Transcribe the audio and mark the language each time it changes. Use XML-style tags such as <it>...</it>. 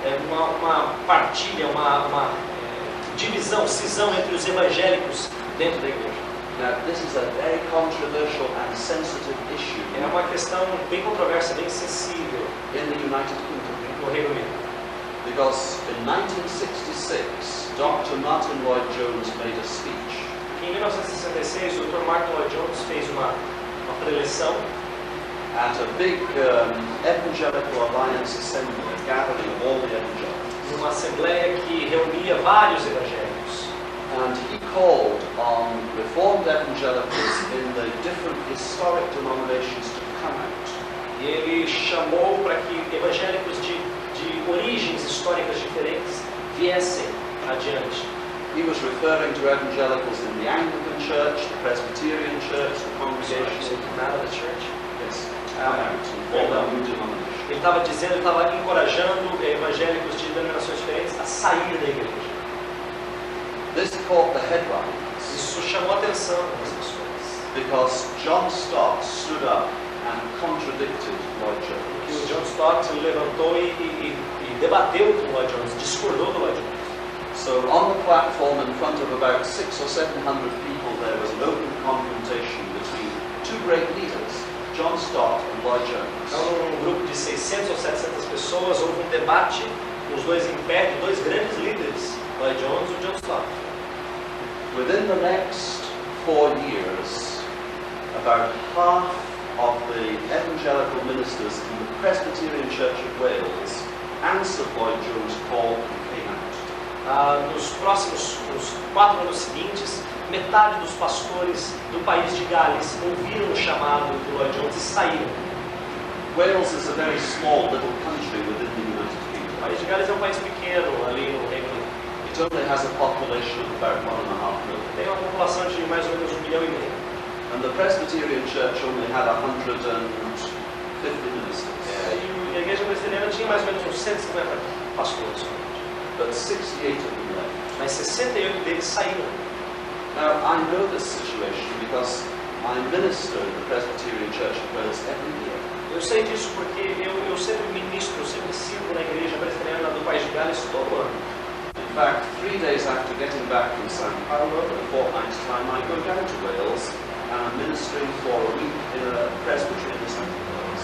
<pt>Uma partilha, uma divisão, cisão entre os evangélicos dentro da igreja.</pt> <en>Now, this is a very controversial and sensitive issue</en> <pt>É uma questão bem controversa, bem sensível</pt> <en>in the United Kingdom.</en> <pt>no Reino Unido.</pt> <en>Because in 1966, Dr. Martin Lloyd-Jones made a speech.</en> <pt>Em 1966, o Dr. Martin Lloyd-Jones fez uma preleção</pt> <en>At a big Evangelical Alliance assembly, a gathering of all the evangelicals.</en> <pt>numa assembleia que reunia vários evangélicos.</pt> <en>And he called on Reformed evangelicals in the different historic denominations to come out.</en> <pt>E ele chamou para que evangélicos de origens históricas diferentes viessem adiante.</pt> <en>He was referring to evangelicals in the Anglican Church, the Presbyterian Church, the Congregational Church. Yes, come out and form a new denomination.</en> <pt>Ele estava dizendo, ele estava encorajando evangélicos de denominações diferentes a sair da igreja.</pt> <en>This caught the headlines</en> <pt>Isso chamou a atenção das pessoas.</pt> <en>because John Stott stood up and contradicted Lloyd-Jones.</en> <pt>Que o John Stott levantou e debateu com o Lloyd-Jones, discordou do Lloyd-Jones.</pt> <en>So on the platform in front of about 600 or 700 people there was an open confrontation between two great leaders, John Stott and Lloyd-Jones.</en> <pt>Então, num grupo de 600 ou 700 pessoas, houve um debate com os dois em pé, de dois grandes líderes, Lloyd-Jones e John Stott.</pt> <en>Within the next 4 years, about half of the evangelical ministers in the Presbyterian Church of Wales answered Lloyd-Jones' call and came out.</en> <pt>Nos 4 anos seguintes, metade dos pastores do país de Gales ouviram o chamado do Lloyd-Jones e saíram.</pt> <en>Wales is a very small little country within the United</en> <pt>O</pt> <en>Kingdom.</en> <pt>país de Gales é um país pequeno ali no Reino Unido.</pt> <en>It only has a population of about 1.5 million.</en> <pt>Tem uma população de mais ou menos 1,5 milhão.</pt> <en>And the Presbyterian Church only had 150 ministers.</en> <pt>E a igreja presbiteriana tinha mais ou menos uns 150 pastores.</pt> <en>But 68 of them left.</en> <pt>Mas 68 deles saíram.</pt> <en>Now, I know this situation because I minister in the Presbyterian Church of Wales every year.</en> <pt>Eu sei disso porque eu sempre ministro, eu sempre sirvo na igreja presbiteriana do país de Gales todo ano.</pt> <en>In fact, 3 days after getting back from San Paulo, in a fortnight's time, I go down to Wales and I'm ministering for a week in a presbytery in the South of Wales.</en>